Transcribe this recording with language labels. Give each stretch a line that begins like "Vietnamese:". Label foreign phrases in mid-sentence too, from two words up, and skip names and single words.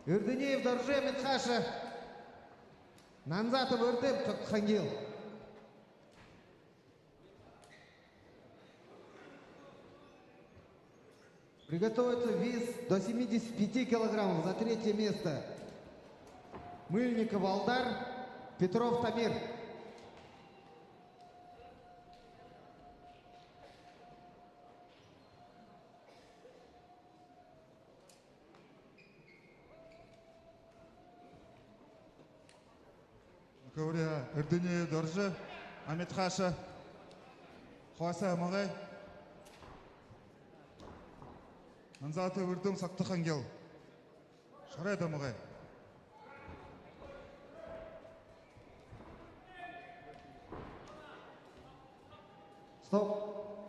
Russian: Ирдынеев Дорже Медхаша. Нанзатов Ирдым Чоктхангил. Приготовиться вес до 75 килограммов за третье место. Мыльников Алдар, Петров Тамир. Говоря, Эрдыне Дорже, Амет Хаша, Хуаса Магай, Нанзаты Вырдым Сактыхангел, Шарайда Магай. Стоп.